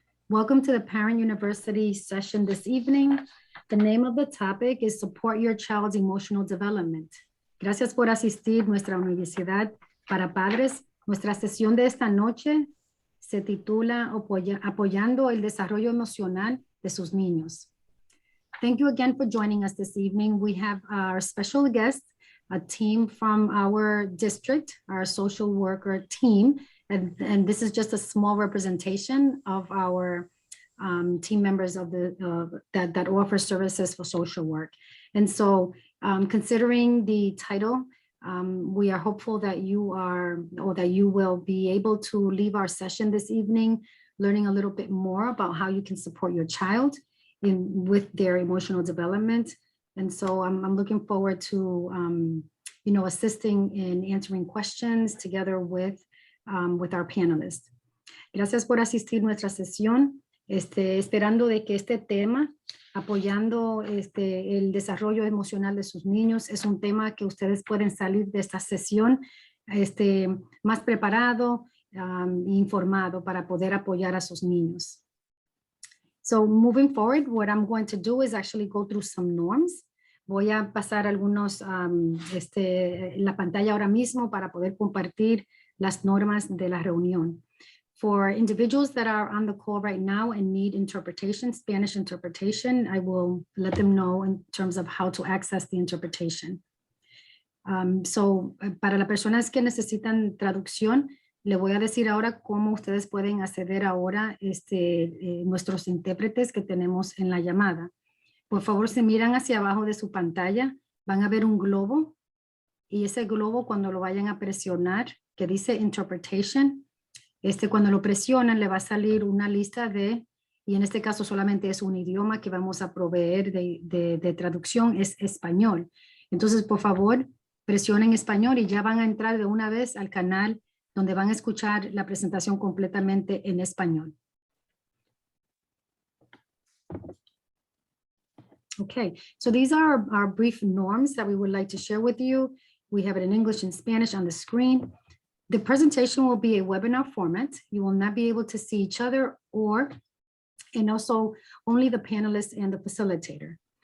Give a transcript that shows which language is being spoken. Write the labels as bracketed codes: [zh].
[en] Welcome to the Parent University session this evening. The name of the topic is Support Your Child's Emotional Development. [es] Gracias por asistir a nuestra universidad para padres. Nuestra sesión de esta noche se titula Apoyando el desarrollo emocional de sus niños. [en] Thank you again for joining us this evening. We have our special guest, a team from our district, our social worker team. And this is just a small representation of our team members of that offer services for social work. And so considering the title, we are hopeful that you will be able to leave our session this evening learning a little bit more about how you can support your child with their emotional development. And so I'm looking forward to assisting in answering questions together with our panelists. [es] Gracias por asistir a nuestra sesión, esperando de que este tema, apoyando el desarrollo emocional de sus niños, es un tema que ustedes pueden salir de esta sesión más preparado, informado para poder apoyar a sus niños. [en] So moving forward, what I'm going to do is actually go through some norms. [es] Voy a pasar algunos en la pantalla ahora mismo para poder compartir las normas de la reunión. [en] For individuals that are on the call right now and need interpretation, Spanish interpretation, I will let them know in terms of how to access the interpretation. [es] So para las personas que necesitan traducción, le voy a decir ahora cómo ustedes pueden acceder ahora nuestros intérpretes que tenemos en la llamada. Por favor, si miran hacia abajo de su pantalla, van a ver un globo y ese globo cuando lo vayan a presionar, que dice Interpretation, cuando lo presionan le va a salir una lista y en este caso solamente es un idioma que vamos a proveer de traducción, es español. Entonces, por favor, presionen español y ya van a entrar de una vez al canal donde van a escuchar la presentación completamente en español. [en] Okay, so these are our brief norms that we would like to share with you. We have it in English and Spanish on the screen. The presentation will be a webinar format. You will not be able to see each other and also only the panelists and the facilitator.